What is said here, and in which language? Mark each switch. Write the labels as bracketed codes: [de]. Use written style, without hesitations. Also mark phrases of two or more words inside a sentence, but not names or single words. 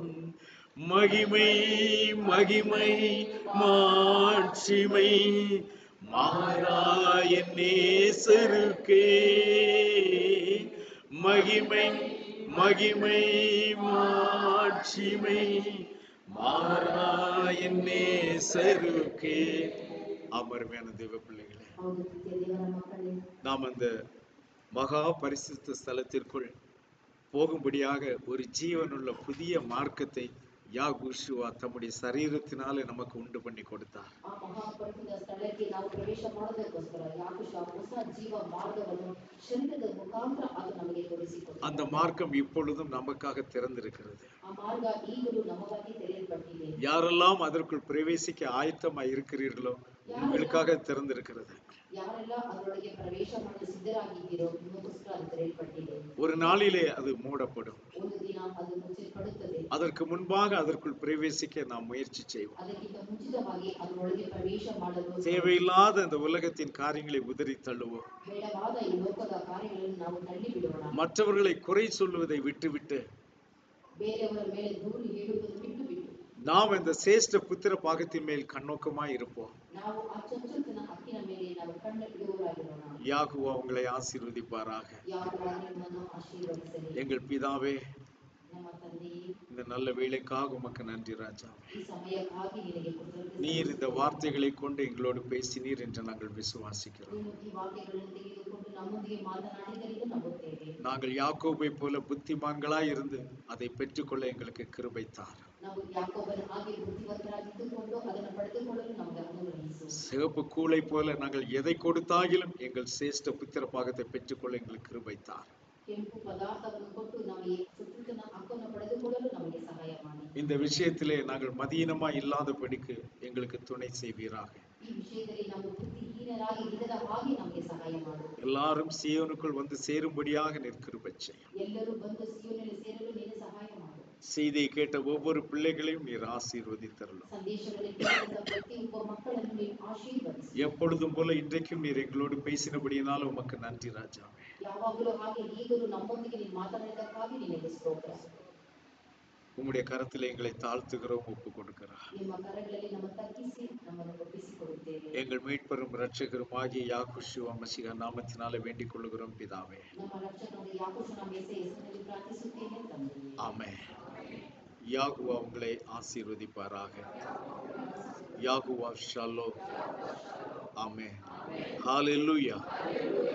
[ta] மகிமை மகிமை மாட்சிமை மாறாய நேசருக்கே, மகிமை மகிமை மாட்சிமை மாறாய நேசருக்கே. அமர்மையான தேவ பிள்ளைகளே, [kn] ಹೌದು ಪ್ರಿಯ ದೇವರ ಮಕ್ಕಳೇ, [ta] நாம் அந்த மகா பரிசுத்த ஸ்தலத்திற்குள் போகும்படியாக ஒரு ஜீவனுள்ள புதிய மார்க்கத்தை யாகூஷுவா தம்முடைய சரீரத்தினாலே நமக்கு உண்டு பண்ணி கொடுத்தார். [kn] ಆ ಮಹಾಪರಿಶುದ್ಧ ಸ್ಥಳಕ್ಕೆ ನಾವು ಪ್ರವೇಶ ಮಾಡೋದಕ್ಕೋಸ್ಕರ ಯಾಕುಶ ಹೊಸ ಜೀವ ಮಾರ್ಗವನ್ನು ಶರೀರದ ಮುಖಾಂತರ ಅದು ನಮಗೆ ತೋರಿಸಿಕೊಟ್ಟಿದೆ. [ta] அந்த மார்க்கம் இப்பொழுதும் நமக்காக திறந்திருக்கிறது. [kn] ಆ ಮಾರ್ಗ ಈಗಲೂ ನಮಗಾಗಿ ತೆರೆಯಲ್ಪಟ್ಟಿದೆ. [ta] யாரெல்லாம் அதற்குள் பிரவேசிக்க ஆயத்தமாய் இருக்கிறீர்களோ உங்களுக்காக திறந்திருக்கிறது. [kn] ಯಾರೆಲ್ಲ ಅದರೊಳಗೆ ಪ್ರವೇಶ ಮಾಡಲು ಸಿದ್ಧರಾಗಿದ್ದೀರೋ ನಿಮಗೋಸ್ಕರ ಅದು ತೆರೆಯಲ್ಪಟ್ಟಿದೆ. [ta] ஒரு நாளிலே அது மூடப்படும். [kn] ಒಂದು ದಿನ ಅದು ಮುಚ್ಚಲ್ಪಡುತ್ತದೆ. [ta] அதற்கு முன்பாக அதற்குள் பிரவேசிக்க நாம் முயற்சி செய்வோம். [kn] ಅದಕ್ಕಿಂತ ಮುಂಚಿತವಾಗಿ ಅದರೊಳಗೆ ಪ್ರವೇಶ ಮಾಡಲು [ta] தேவையில்லாத இந்த உலகத்தின் காரியங்களை உதறி தள்ளுவோம். [kn] ಬೇಡವಾದ ಈ ಲೋಕದ ಕಾರ್ಯಗಳನ್ನು ನಾವು ತಳ್ಳಿ ಬಿಡೋಣ. [ta] மற்றவர்களை குறை சொல்லுவதை விட்டுவிட்டு [kn] ಬೇರೆಯವರ ಮೇಲೆ ದೂರು ಹೇಳುವುದನ್ನು ಬಿಟ್ಟು ಬಿಟ್ಟು [ta] நாம் இந்த சேஷ்ட புத்திர பாகத்தின் மேல் கண்ணோக்கமாய் இருப்போம். [kn] ನಾವು ಆ ಚೊಚ್ಚುತನ ಹಕ್ಕಿನ ಮೇಲೆ ನಾವು ಕಣ್ಣ ಇಡುವವರಾಗಿರೋಣ. [ta] யாகுவா உங்களை ஆசீர்வதிப்பாராக. [kn] ಯಾವಾಗ ನಿಮ್ಮನ್ನು ಆಶೀರ್ವದಿಸಲಿ. [ta] எங்கள் பிதாவே, [kn] ನಮ್ಮ ತಂದೆಯೇ, [ta] இந்த நல்ல வேளைக்காக உமக்கு நன்றி ராஜா. [kn] ಈ ಸಮಯಕ್ಕಾಗಿ ನಿನಗೆ ಕೃತಜ್ಞತೆ. [ta] நீர் இந்த வார்த்தைகளை கொண்டு எங்களோடு பேசினீர் என்று நாங்கள் விசுவாசிக்கிறோம். [kn] ನೀನು ಈ ವಾಕ್ಯಗಳನ್ನು ತೆಗೆದುಕೊಂಡು ನಮ್ಮೊಂದಿಗೆ ಮಾತನಾಡಿದರೆಂದು ನಂಬುತ್ತೇವೆ. [ta] நாங்கள் யாக்கோபை போல புத்திமான்களாய் இருந்து அதை பெற்றுக்கொள்ள எங்களுக்கு கிருபை தார். [kn] ನಾವು ಯಾಕೋಬನ ಹಾಗೆ ಬುದ್ಧಿವಂತರಾಗಿದ್ದುಕೊಂಡು ಅದನ್ನು ಪಡೆದುಕೊಳ್ಳಲು ನಮಗೆ ಅನುಗ್ರಹಿಸು. [ta] சிவப்பு கூளை போல நாங்கள் எதை கொடுத்தாகிலும் எங்கள் சேஷ்ட புத்திர பாகத்தை பெற்றுக்கொள்ள எங்களுக்கு கிருபை தார். [kn] ಕೆಂಪು ಪದಾರ್ಥವನ್ನು ಕೊಟ್ಟು ನಮಗೆ ಚೊಚ್ಚುತನ ಹಕ್ಕನ್ನು ಪಡೆದುಕೊಳ್ಳಲು ನಮಗೆ ಸಹಾಯ ಮಾಡಿ. [ta] இந்த விஷயத்திலே நாங்கள் மதீனமா இல்லாதபடிக்கு எங்களுக்கு துணை செய்வீராக. [kn] ಈ ವಿಷಯದಲ್ಲಿ ನಾವು ಬುದ್ಧಿಹೀನರಾಗಿ ಇಲ್ಲದ ಹಾಗೆ ನಮಗೆ ಸಹಾಯ ಮಾಡು. [ta] எல்லாரும் சீயோனுக்குள் வந்து சேரும்படியாக நீர் கிருபை செய்யும். [kn] ಎಲ್ಲರೂ ಬಂದು ಸಿಯೋನಿನಲ್ಲಿ ಸೇರಲು ನೀನು ಸಹಾಯ ಮಾಡು. [ta] செய்தியை கேட்ட ஒவ்வொரு பிள்ளைகளையும் நீர் ஆசீர்வதித்தருளும். [kn] ಸಂದೇಶಗಳಲ್ಲಿ ಕೇಳಿದ ಪ್ರತಿಯೊಬ್ಬ ಮಕ್ಕಳನ್ನು ನೀನು ಆಶೀರ್ವದಿಸು. [ta] எப்பொழுதும் போல இன்றைக்கும் நீர் எங்களோடு பேசினபடியினால உமக்கு நன்றி ராஜா. [kn] ಯಾವಾಗಲೂ ಹಾಗೆ ಈಗಲೂ ನಮ್ಮೊಂದಿಗೆ ನೀನು ಮಾತನಾಡಿದ್ದಕ್ಕಾಗಿ ನಿನಗೆ ಸ್ತೋತ್ರ. [ta] உம்முடைய கரத்தில் எங்களை தாழ்த்துகிறோம், ஒப்பு கொடுக்கிறோம். [kn] ನಿಮ್ಮ ಕರಗಳಲ್ಲಿ ನಮ್ಮ ತಗ್ಗಿಸಿ ನಮ್ಮನ್ನು ಒಪ್ಪಿಸಿಕೊಡುತ್ತೇವೆ. [ta] எங்கள் மீட்பரும் இரட்சகரும் ஆகிய யாகுஷுவா மசிஹா நாமத்தினாலே வேண்டிக் கொள்ளுகிறோம் பிதாவே. [kn] ನಮ್ಮ ರಕ್ಷಕನಾದ ಯಾಕೋಬನ ಮೆಸ್ಸಿಯ ಹೆಸರಿನಲ್ಲಿ ಪ್ರಾರ್ಥಿಸುತ್ತೇನೆ ತಂದೆಯೇ. [ta] ஆமென். யாகுவா உங்களை ஆசீர்வதிப்பாராக. யாகுவா ஷாலோம். ஆமென். ஹalleluya.